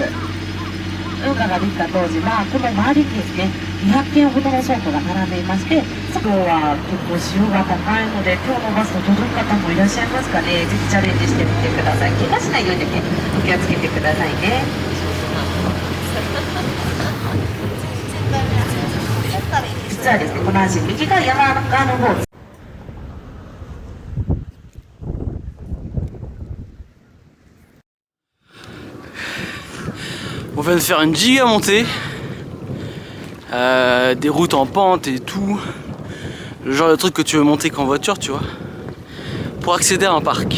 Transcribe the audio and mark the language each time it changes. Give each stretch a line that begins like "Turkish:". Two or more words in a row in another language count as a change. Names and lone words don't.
Japanese: 運河ができた当時は、この周りにですね、200軒ほどの倉庫が並んでいまして、そこは結構潮が高いので、手を伸ばすと届く方もいらっしゃいますかね。ぜひチャレンジしてみてください。怪我しないようにだけお気をつけてくださいね。実はですね、この橋、右が山側の方。
French: On vient de faire une giga montée, des routes en pente et tout, le genre de truc que tu veux monter qu'en voiture, tu vois, pour accéder à un parc.